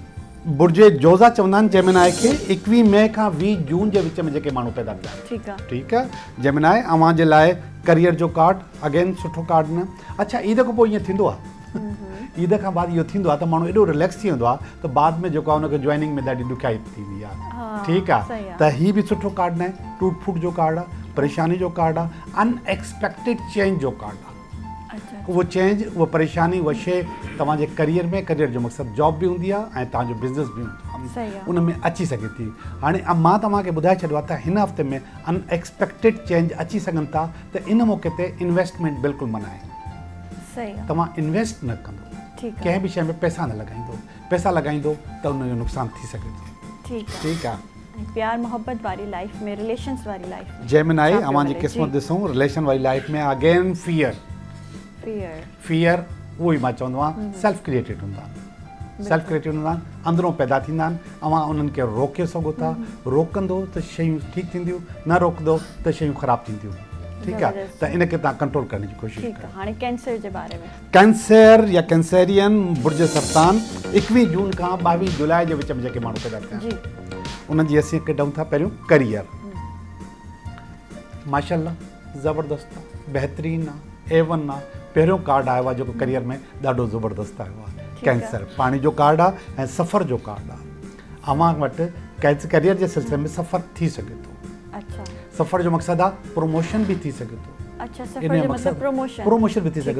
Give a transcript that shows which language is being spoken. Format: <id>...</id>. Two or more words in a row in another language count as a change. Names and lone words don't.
<sd>बुर्ज जोज़ा चवंदा आहिनि जेमिनाई खे 21 मई खां 20 जून जे विच में जेके माण्हू पैदा थिया ठीकु आहे जेमिनाई अव्हां जे लाइ करियर जो कार्ड</sd> <en>अगेन सुठो</en> <sd>कार्ड न अच्छा ईद खां पोइ ईअं थींदो आहे ईद खां बाद इहो थींदो आहे त माण्हू एॾो रिलैक्स थी वेंदो आहे त बाद में जेको आहे हुनखे जॉइनिंग में ॾाढी ॾुखियाई थींदी आहे ठीकु आहे त हीअ बि सुठो कार्ड न आहे टूट फूट जो कार्ड आहे परेशानी जो कार्ड आहे</sd> <en>unexpected change</en> <sd>जो कार्ड आहे उहो चेंज उहा परेशानी उहा शइ तव्हांजे करियर में करियर जो मक़सदु जॉब बि हूंदी आहे ऐं तव्हांजो बिज़नेस बि हूंदो आहे उन में अची सघे थी हाणे मां तव्हांखे ॿुधाए छॾियो आहे त हिन हफ़्ते में</sd> <en>unexpected change</en> <sd>अची सघनि था त इन मौक़े ते इन्वेस्टमेंट बिल्कुलु मना आहे तव्हां इन्वेस्ट न कंदो कंहिं बि शइ में पैसा न लॻाईंदो त उनजो नुक़सानु थी सघे थो ठीकु आहे प्यार मोहब्बत वारी लाइफ में रिलेशन्स वारी लाइफ जेमिनाई अव्हांजी क़िस्मत ॾिसूं रिलेशन वारी लाइफ में</sd> <en>again fear</en> <sd>उहो ई मां चवंदो आहियां</sd> <en>self created</en> <sd>हूंदा आहिनि</sd> <en>self created</en> <sd>हूंदा आहिनि अंदरों पैदा थींदा आहिनि अवां उन्हनि खे रोके सघो था रोकंदो त शयूं ठीकु थींदियूं न रोकंदो त शयूं ख़राबु थींदियूं ठीकु आहे त इन खे तव्हां कंट्रोल करण जी कोशिशि कयो हाणे कैंसर जे बारे में कैंसर या कैंसेरियन बुर्ज सरतान 21 जून खां 22 जुलाई जे विच में जेके माण्हू पैदा थिया आहिनि उन्हनि जी असीं कढूं था पहिरियों करियर माशाअल्लाह ज़बरदस्त आहे बहितरीनु आहे A1 आहे पहिरियों कार्ड आयो आहे जेको करियर में ॾाढो ज़बरदस्त आयो आहे कैंसर पाणी जो कार्ड आहे ऐं सफ़र जो कार्ड आहे अवां वटि करियर जे सिलसिले में सफ़र थी सघे थो सफ़र जो मक़सदु आहे प्रमोशन बि थी सघे थो प्रमोशन बि थी सघे</sd>